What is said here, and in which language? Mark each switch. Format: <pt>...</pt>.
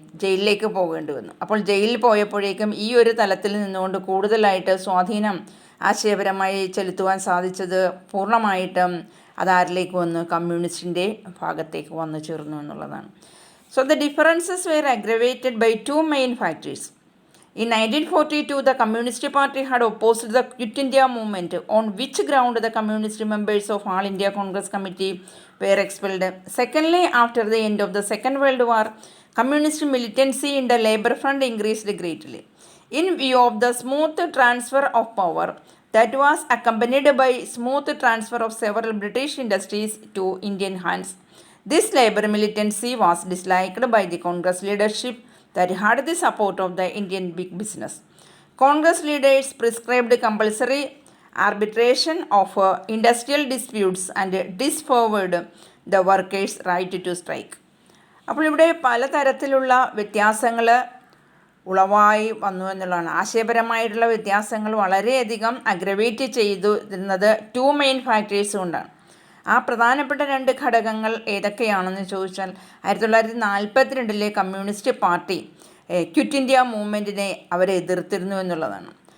<ml>ജയിലിലേക്ക് പോകേണ്ടി വന്നു. അപ്പോൾ ജയിലിൽ പോയപ്പോഴേക്കും ഈ ഒരു തലത്തിൽ നിന്നുകൊണ്ട് കൂടുതലായിട്ട് സ്വാധീനം ആശയപരമായി ചെലുത്തുവാൻ സാധിച്ചത് പൂർണ്ണമായിട്ടും അതാരിലേക്ക് വന്നു? കമ്മ്യൂണിസ്റ്റിൻ്റെ ഭാഗത്തേക്ക് വന്നു ചേർന്നു എന്നുള്ളതാണ്.</ml> <en>So the differences were aggravated by two main factors. In 1942, the Communist Party had opposed the Quit India movement, on which ground the communist members of All India Congress Committee were expelled. Secondly, after the end of the Second World War, communist militancy in the Labour Front increased greatly. In view of the smooth transfer of power that was accompanied by smooth transfer of several British industries to Indian hands, this labour militancy was disliked by the Congress leadership that had the support of the Indian big business. Congress leaders prescribed compulsory arbitration of industrial disputes and disfavored the workers' right to strike.</en> <ml>അപ്പോൾ ഇവിടെ പലതരത്തിലുള്ള വ്യത്യാസങ്ങൾ ഉളവായി വന്നു എന്നുള്ളതാണ്. ആശയപരമായിട്ടുള്ള വ്യത്യാസങ്ങൾ വളരെയധികം aggravate ചെയ്തിരുന്നത് two main factors കൊണ്ടാണ്. ആ പ്രധാനപ്പെട്ട രണ്ട് ഘടകങ്ങൾ ഏതൊക്കെയാണെന്ന് ചോദിച്ചാൽ, 1942 കമ്മ്യൂണിസ്റ്റ് പാർട്ടി ക്വിറ്റ് ഇന്ത്യ മൂവ്മെൻറ്റിനെ അവരെ എതിർത്തിരുന്നു എന്നുള്ളതാണ്.</ml>